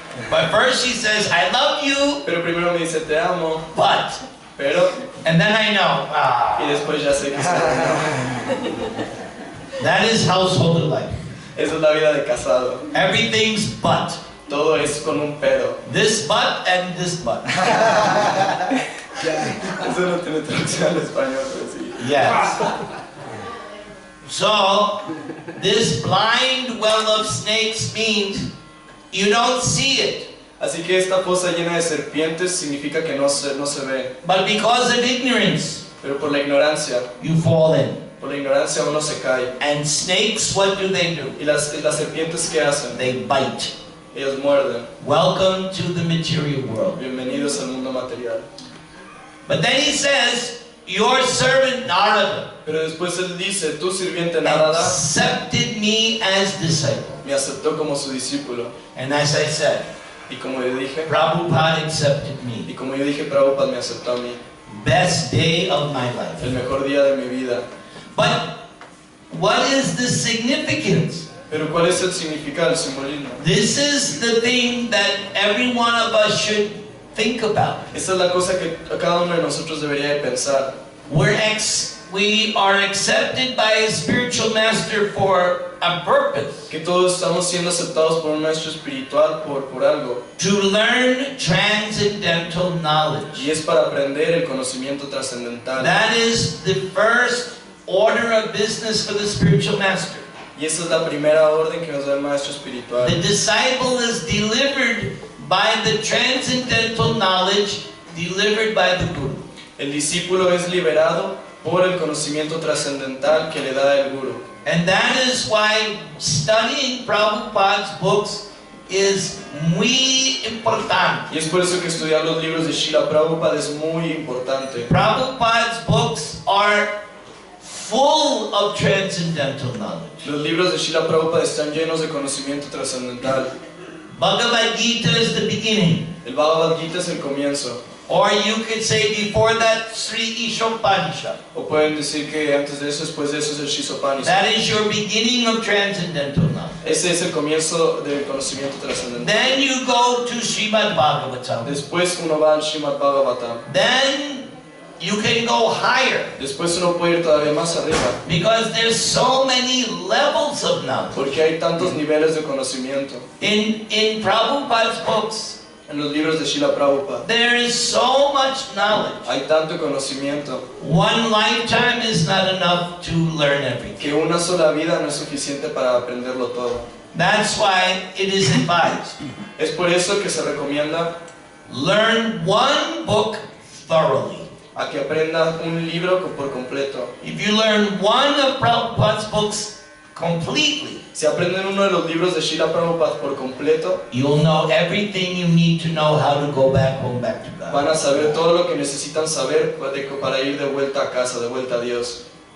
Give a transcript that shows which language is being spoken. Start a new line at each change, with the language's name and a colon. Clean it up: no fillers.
English: But first she says, I love you,
Spanish: Pero primero me dice te amo,
English: but.
Spanish: pero,
English: And then I know,
Spanish: y después ya sé que está mal.
English: that is household life.
Spanish: Esa es la vida de casado.
English: Everything's but.
Spanish: Todo es con un pero.
English: This but and this but.
Spanish: Eso no tiene traducción al español, pero sí.
English: Yes. So, this blind well of snakes means you don't see it.
Spanish: Así que esta fosa llena de serpientes significa que no se ve.
English: But because of ignorance,
Spanish: Pero por la ignorancia
English: you fall in.
Spanish: uno se cae.
English: And snakes, what do?
Spanish: Y las serpientes, ¿qué hacen?
English: They bite.
Spanish: Ellos muerden.
English: Welcome to the material world.
Spanish: Bienvenidos al mundo material.
English: But then he says, your servant Narada
Spanish: Pero después él dice, tu sirviente Narada
English: accepted me as disciple.
Spanish: me aceptó como su discípulo.
English: And as I said,
Spanish: Y como yo dije,
English: Prabhupada accepted me.
Spanish: Prabhupada me aceptó a mí.
English: Best day of my life.
Spanish: El mejor día de mi vida.
English: But what is the significance?
Spanish: Pero ¿cuál es el significado, el simbolismo?
English: This is the thing that every one of us should think about.
Spanish: Esta es la cosa que cada uno de nosotros debería de pensar.
English: we are accepted by a spiritual master for a purpose.
Spanish: Que todos estamos siendo aceptados por un maestro espiritual por algo.
English: To learn transcendental knowledge.
Spanish: Y es para aprender el conocimiento trascendental.
English: That is the first order of business for the spiritual master.
Spanish: Y esa es la primera orden que nos da el maestro espiritual.
English: The disciple is delivered by the transcendental knowledge delivered by the Guru.
Spanish: El discípulo es liberado por el conocimiento trascendental que le da el Guru.
English: And that is why studying Prabhupada's books is
Spanish: muy importante. Y es por eso que estudiar los libros de Srila Prabhupada es muy importante.
English: Prabhupada's books are full of transcendental knowledge.
Spanish: Los libros de Srila Prabhupada están llenos de conocimiento trascendental.
English: Bhagavad-Gita is the beginning.
Spanish: El Bhagavad-Gita es el comienzo.
English: Or you could say before that, Sri Ishopanishad.
Spanish: O pueden decir que antes de eso, después de eso es el Shisopanishad.
English: That is your beginning of transcendental knowledge.
Spanish: Ese es el comienzo del conocimiento trascendental.
English: Then you go to Srimad Bhagavatam.
Spanish: Después uno va al Srimad Bhagavatam.
English: Then you can go higher.
Spanish: Después uno puede ir todavía más arriba.
English: Because there's so many levels of knowledge.
Spanish: Porque hay tantos niveles de conocimiento.
English: In Prabhupada's books,
Spanish: en los libros de Srila Prabhupada,
English: there is so much knowledge.
Spanish: Hay tanto conocimiento.
English: One lifetime is not enough to learn everything.
Spanish: Que una sola vida no es suficiente para aprenderlo todo.
English: That's why it is advised.
Spanish: Es por eso que se recomienda
English: learn one book thoroughly.
Spanish: A que aprenda un libro por completo.
English: If you learn one of Prabhupada's books completely,
Spanish: si aprenden uno de los libros de Srila Prabhupada por completo,
English: you'll know everything you need to know how to go back home, back to God.
Spanish: Van a saber todo lo que necesitan saber para ir de vuelta a casa, de vuelta a Dios.